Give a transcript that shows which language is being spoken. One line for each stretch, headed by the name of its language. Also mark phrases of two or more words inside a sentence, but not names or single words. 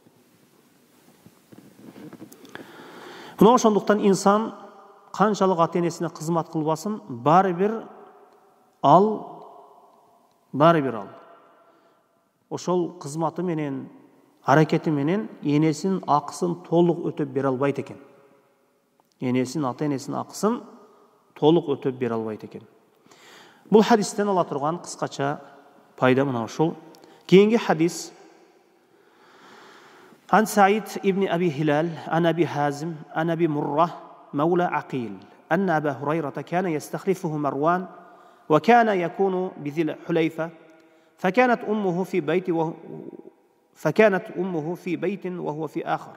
Kyrgyz: Мына ошондуктан инсан канчалык ата-энесине кызмат кылбасын, баары бир ал ошол кызматы менен, аракети менен энесинин акысын толук өтөп бере албайт экен. Энесинин, ата-энесинин акысын толук өтөп бере албайт экен. Бул хадистен ала турган кыскача пайда мына ушул. Кийинки хадис
Arabic: عن سعيد بن أبي هلال، عن أبي حازم، عن أبي مرة، مولى عقيل, أن أبا هريرة كان يستخلفه مروان وكان يكون بذي الحليفة فكانت أمه في بيت وهو في آخر.